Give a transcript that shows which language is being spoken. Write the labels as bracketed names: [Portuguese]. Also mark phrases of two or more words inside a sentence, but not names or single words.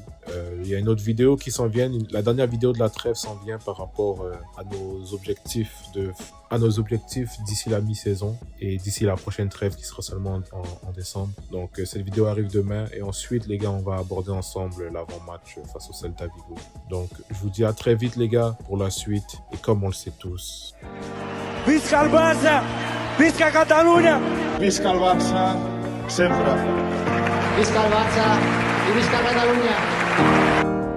[French] Il y a une autre vidéo qui s'en vient. La dernière vidéo de la trêve s'en vient par rapport à nos objectifs d'ici la mi-saison et d'ici la prochaine trêve qui sera seulement en décembre. Donc cette vidéo arrive demain et ensuite, les gars, on va aborder ensemble l'avant-match face au Celta Vigo. Donc je vous dis à très vite, les gars, pour la suite, et comme on le sait tous, [Catalan] Visca el Barça! Visca Catalunya! Visca el Barça, sempre. Visca el Barça i visca Catalunya!